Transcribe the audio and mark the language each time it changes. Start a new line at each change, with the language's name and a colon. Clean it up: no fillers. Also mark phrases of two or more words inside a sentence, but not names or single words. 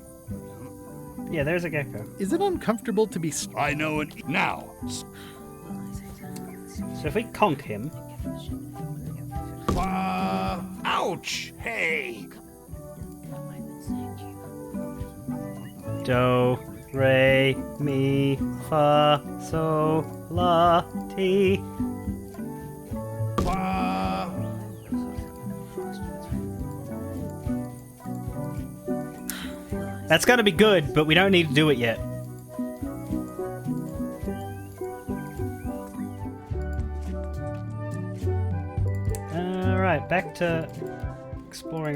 English: Yeah, there's a gecko. Is it uncomfortable to be I know it now. So if we conk him... Ouch! Hey! Do, re, mi, fa, so, la, ti. That's gonna be good, but we don't need to do it yet. Alright, back to exploring around.